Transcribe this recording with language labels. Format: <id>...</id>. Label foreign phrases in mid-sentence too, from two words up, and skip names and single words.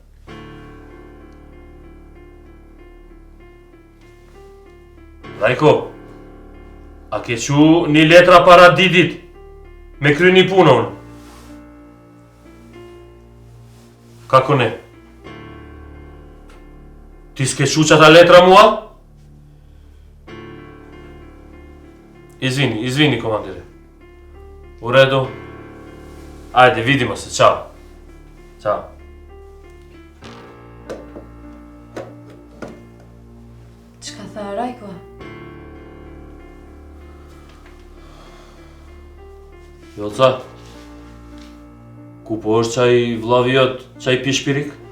<sq>Rajko, a ke qu një letra para didit me kry një punë unë?</sq> <sr>Kako ne?</sr> <sq>Ti s'ke qu që ata letra mua?</sq> <sr>Izvini, komandire. U redu? Ajde, vidimo se, čao. Ćao.</sr> <sq>Qka tha Rajko? Vjoca, ku po është qaj vlavijot, qaj pishpirik?</sq>